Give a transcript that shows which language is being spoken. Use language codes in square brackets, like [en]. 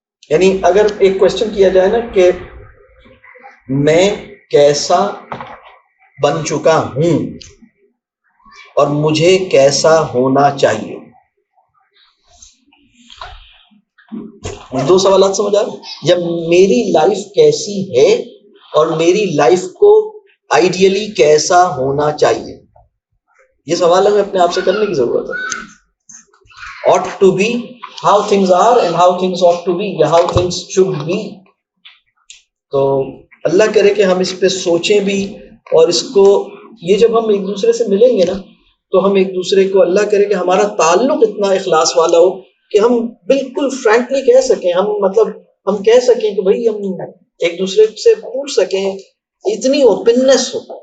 [ur] یعنی اگر ایک کوشچن کیا جائے نا کہ میں کیسا بن چکا ہوں اور مجھے کیسا ہونا چاہیے, 2 سوالات سمجھ آ رہے ہیں, یا میری لائف کیسی ہے اور میری لائف کو آئیڈیلی کیسا ہونا چاہیے, یہ سوال ہمیں اپنے آپ سے کرنے کی ضرورت ہے. [en] ought to be, how things are and how things ought to be, یا how things should be. [ur] تو اللہ کرے کہ ہم اس پہ سوچیں بھی, اور اس کو, یہ جب ہم ایک دوسرے سے ملیں گے نا تو ہم ایک دوسرے کو, اللہ کرے کہ ہمارا تعلق اتنا اخلاص والا ہو کہ ہم بالکل فرینکلی کہہ سکیں, ہم کہہ سکیں کہ بھائی ہم ایک دوسرے سے پوچھ سکیں, اتنی اوپننس ہو.